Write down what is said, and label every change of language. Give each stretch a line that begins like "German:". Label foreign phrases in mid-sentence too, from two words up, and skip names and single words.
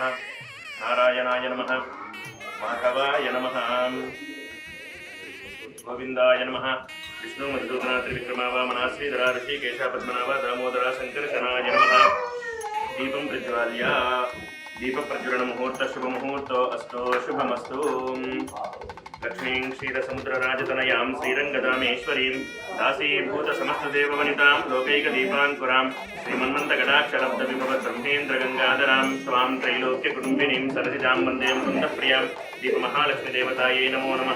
Sanskrit: నారాయణాయ నమః. మాధవాయ నమః. గోవిందాయ నమః. విష్ణు మధుసూదన త్రివిక్రమ వామన శ్రీధర ఋషికేశ పద్మనాభ దామోదర సంకర్షణాయ నమః. దీపం ప్రజ్వాల్య. దీప ప్రజ్వలన ముహూర్త శుభ ముహూర్తో అస్తో శుభమస్తు. लक्ष्मीं क्षीरसमुद्रराजतनयां श्रीरङ्गदामेश्वरीं दासीभूतसमस्तदेववनितां लोकैकदीपाङ्कुरां श्रीमन्मन्दगडाक्षरब्दविभवब्रह्मेन्द्रगङ्गाधरां स्वां त्रैलोक्यकुटुम्बिनीं सरसिजां वन्दे मुकुन्दप्रियां दीपमहालक्ष्मीदेवतायै नमो नमः।